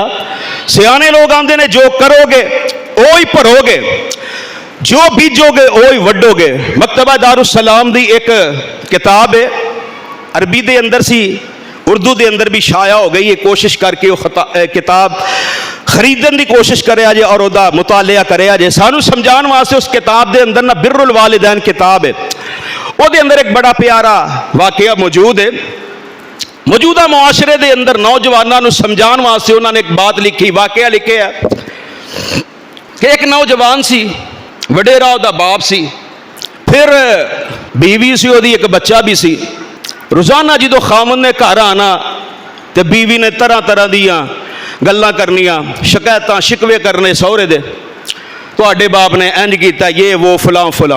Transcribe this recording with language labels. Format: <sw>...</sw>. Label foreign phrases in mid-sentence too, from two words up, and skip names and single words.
<pa>سیانے لوگ آندے نے جو کرو گے اوہی پرو گے جو بیجو گے اوہی وڈو گے. مکتبہ دارالسلام دی ایک کتاب ہے عربی دے اندر سی اردو دے اندر بھی شائع ہو گئی ہے. کوشش کر کے کتاب خریدن دی کوشش کرے آجے اور دا مطالعہ کرے آجے. سانو سمجھان واسطے اس کتاب دے اندر نا</pa> <ar>بر الوالدین</ar> <pa>کتاب ہے وہ دے اندر ایک بڑا پیارا واقعہ موجود ہے. موجودہ معاشرے دے اندر نوجوانوں نو سمجھان واسطے انہوں نے ایک بات لکھی واقعہ لکھے ہے کہ ایک نوجوان سی وڈیرا اوہدا باپ سی، فیر بیوی سی، اوہدی اک بچہ بھی سی. روزانہ جو کھامن نے گھر آنا تو بیوی نے طرح طرح دیاں گلاں کرنیاں، شکایتاں شکوے کرنے سہرے دے، تہاڈے باپ نے اینج کیتا، یہ وہ فلاں فلاں.</pa>